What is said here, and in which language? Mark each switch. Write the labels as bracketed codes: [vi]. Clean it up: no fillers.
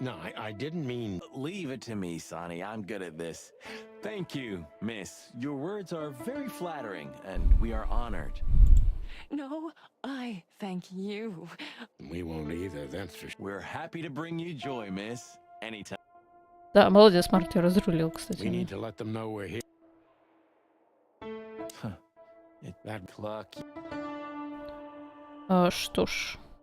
[en] No, I didn't mean... Leave it to me, Sonny. I'm good at this. Thank you, miss. Your words are very flattering, and we are honored. No, I thank you. We won't either, that's for sure. We're happy to bring you joy, miss. Anytime. [ru] Да, молодец, Марти разрулил, кстати. [en] We need to let them know we're here. That clock. [ru] Что ж.